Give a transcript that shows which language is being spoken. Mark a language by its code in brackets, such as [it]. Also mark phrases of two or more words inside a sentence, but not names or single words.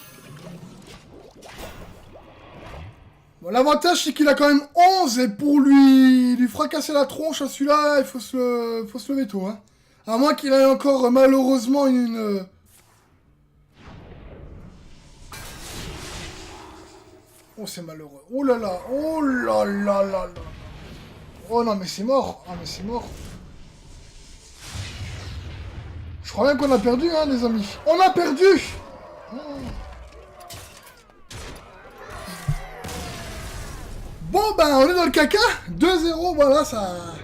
[fr] Bon, l'avantage, c'est qu'il a quand même 11. Et pour lui fracasser la tronche à celui-là, il faut se le veto, hein. À moins qu'il ait encore, malheureusement, une... Oh, c'est malheureux. Oh là là. Oh là là là là. Oh non, mais c'est mort. Ah, mais c'est mort. Je crois bien qu'on a perdu, hein, les amis. On a perdu. Bon, ben, on est dans le caca. 2-0, voilà, ça...